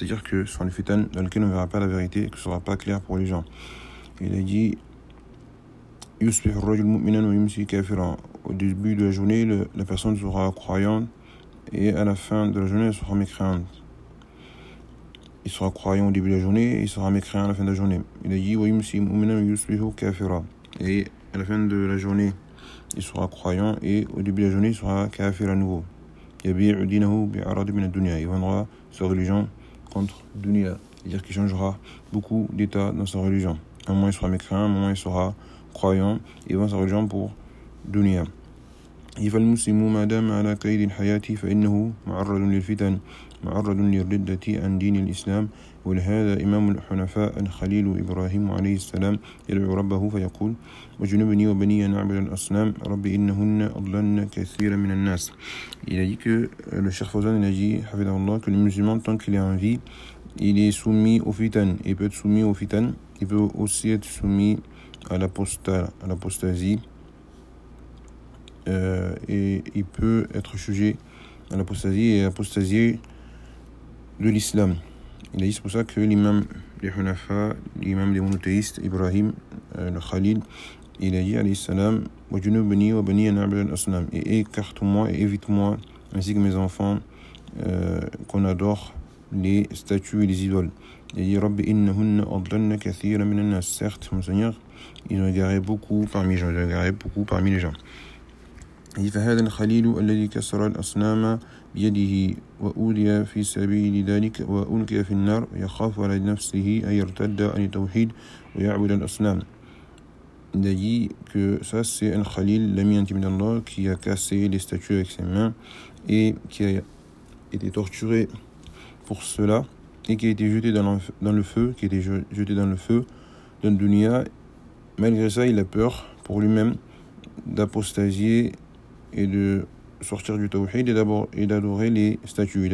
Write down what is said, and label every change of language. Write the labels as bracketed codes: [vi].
[fr] C'est-à-dire que ce sont les fitan dans lesquels on ne verra pas la vérité, que ce ne sera pas clair pour les gens. Il a dit, [ar] يُسْبِحُ الرَّجُلُ مُؤْمِنًا وَيُمْسِي كَافِرًا. [fr] Au début de la journée, la personne sera croyante, et à la fin de la journée, elle sera mécréante. Il sera croyant au début de la journée et il sera mécréant à la fin de la journée. Il a dit « [ar] وَيُمْسِي مُؤْمِنًا وَيُسْبِحُ كَافِرًا [fr] » Et à la fin de la journée, il sera croyant et au début de la journée, il sera kafir à nouveau. [ar] « يَبِيعُ دِينَهُ بِعَرَضِ مِنَ الدُّنْيَا » [fr] Il vendra sa religion contre dunya. C'est-à-dire qu'il changera beaucoup d'état dans sa religion. Un moment, il sera mécréant, un moment, il sera croyant et il vend sa religion pour dunya. [ar] إذا المسلم ما دام على قيد الحياة فإنه معرض للفتن معرض للردة عن دين الإسلام ولهذا إمام الحنفاء الخليل إبراهيم عليه السلام يدعو ربه فيقول وجنبني وبني نعبد الأصنام ربي إنهن أضلن كثيرا من الناس. [fr] Il a dit que le Cheikh Fawzan il a dit, حفظه الله, que le musulman tant qu'il est en vie, il est soumis au fitan, il peut être soumis au fitan, il peut aussi être soumis à l'apostasie. Et il peut être jugé à l'apostasie et apostasier de l'islam. Il a dit c'est pour ça que l'imam des Hunafa, l'imam des monothéistes, Ibrahim, le Khalil, il a dit alayhi salam, [ar] وَجُنُوبَنِي وَبَنِيَ نَعْبَدَ الْأَصْنَامِ [fr] et écarte-moi et évite-moi, ainsi que mes enfants, qu'on adore les statues et les idoles. Il a dit [ar] رَبِّ إِنَّهُنَّ أَضْلَنَّ كَثِيرًا مِنَ النَّاسِ [fr] certes, mon Seigneur, ils ont égaré beaucoup parmi les gens. [ar] فهذا الخليل الذي كسر الأصنام بيده وأودي في سبيل ذلك وألقي في النار يخاف على نفسه أن يرتد عن التوحيد ويعبد الأصنام. [fr] Il a dit que ça, c'est un Khalil, l'ami intime d'Allah, qui a cassé les statues avec ses mains et qui a été torturé pour cela et qui a été jeté dans le feu, qui a été jeté dans le feu d'un dunya. Malgré ça, il a peur pour lui-même d'apostasier et de sortir du tawhid et d'abord et d'adorer les statues.